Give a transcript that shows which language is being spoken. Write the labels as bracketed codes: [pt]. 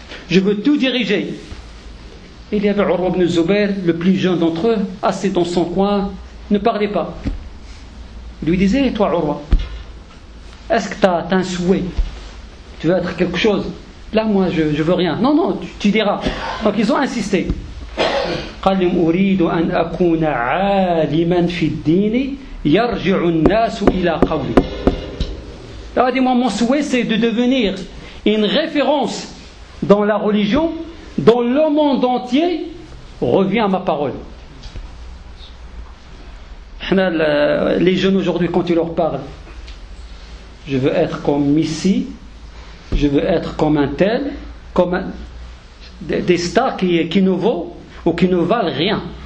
[fr] Je veux tout diriger. Il y avait Urwa ibn Zubayr, le plus jeune d'entre eux, assis dans son coin, ne parlait pas. Il lui disait, toi Urwa, est-ce que tu as un souhait? Tu veux être quelque chose? Là, moi, je ne veux rien. Non, non, tu diras. Donc, ils ont insisté. [ar] قالهم أريد أن أكون عالما في الدين يرجع الناس إلى قولي. [fr] Alors, dis-moi, mon souhait, c'est de devenir une référence dans la religion, dont le monde entier revient à ma parole. Les jeunes aujourd'hui, quand ils leur parlent, je veux être comme Messi, je veux être comme un tel, comme des stars qui nous vaut ou qui ne valent rien.